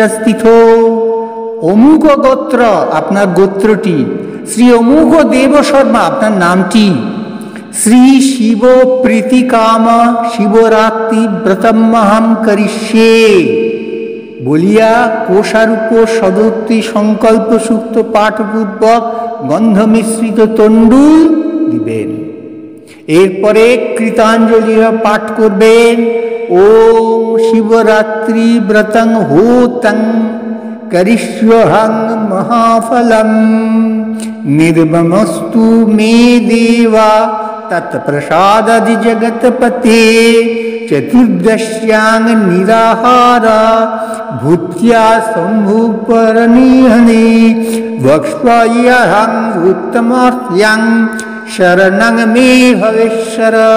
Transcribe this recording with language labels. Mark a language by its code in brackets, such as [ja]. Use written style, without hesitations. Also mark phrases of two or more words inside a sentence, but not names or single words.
[bn] তিথো অমুক গোত্র, আপনার গোত্রটি, শ্রী অমুক দেব শর্মা আপনার নামটি, [sa] শ্রী শিব প্রীতিকাম শিবরাত্রি ব্রতমহম করিষ্যে [bn] বলিয়া কোষারূপ সদোক্তি সংকল্প সূক্ত পাঠপূর্বক গন্ধ মিশ্রিত তণ্ডুল দিবেন। এরপরে কৃতাঞ্জলি পাঠ করবেন, [sa] ওম শিবরাত্রি ব্রতং হোতং করিষ্যহং মহাফলম নির্মমস্তু মে দেবা তৎপ্রসাদাদি জগৎপতে চতুর্দশ্যাং নিরাহারা ভূত্য়া সম্ভুপরনিহনে বক্ষ্যহং উত্তমার্থ্যং শরণং মে ভবেশ্বর।